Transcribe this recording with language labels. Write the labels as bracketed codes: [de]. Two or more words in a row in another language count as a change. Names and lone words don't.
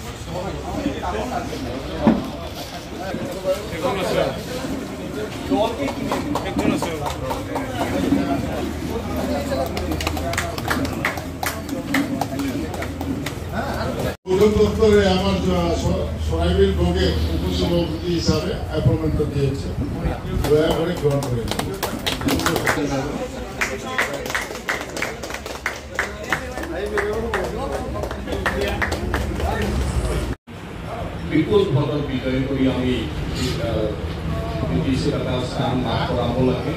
[bn] দপ্তরে আমার সোনাইবিল ভোগে উপসভাপতি হিসাবে অ্যাপয়েন্টমেন্ট দিয়েছে, দয়া করে গ্রহণ করে [as] বিপুল ভোটৰ বিজয় কৰি আমি স্থান লাভ কৰাব লাগে।